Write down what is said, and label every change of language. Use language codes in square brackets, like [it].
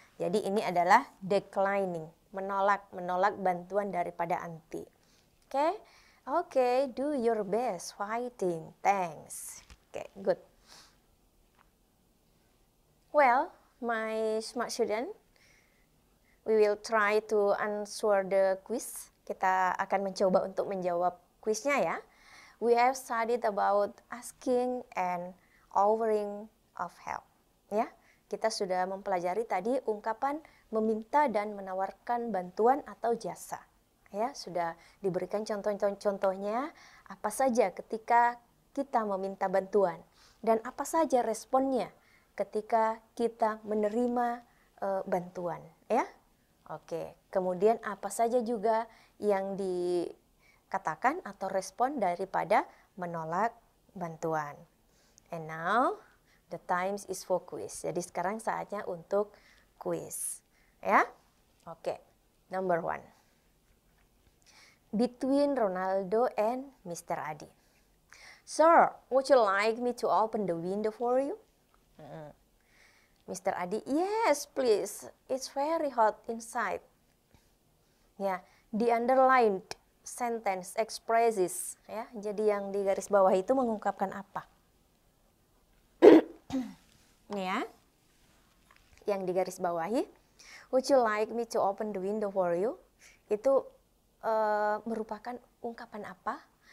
[id] Jadi ini adalah declining, menolak bantuan daripada anti. [en] Oke, do your best fighting. Thanks. Oke, good. Well, my smart student, we will try to answer the quiz. [id] Kita akan mencoba untuk menjawab kuisnya ya. [en] We have studied about asking and offering of help. [id] Ya, kita sudah mempelajari tadi ungkapan meminta dan menawarkan bantuan atau jasa. Ya, sudah diberikan contoh-contohnya apa saja ketika kita meminta bantuan dan apa saja responnya ketika kita menerima bantuan, ya. Oke, kemudian apa saja juga yang dikatakan atau respon daripada menolak bantuan. [en] And now the time is for quiz. [id] Jadi sekarang saatnya untuk quiz, ya. [en] Oke, number 1. Between Ronaldo and Mr. Adi. Sir, would you like me to open the window for you? Mr. Adi, yes please, it's very hot inside. [id] Ya, [en] the underlined sentence expresses, [id] ya, jadi yang di garis bawah itu mengungkapkan apa? Ya, yang di garis bawahi, [en] would you like me to open the window for you? [id] Itu merupakan ungkapan apa?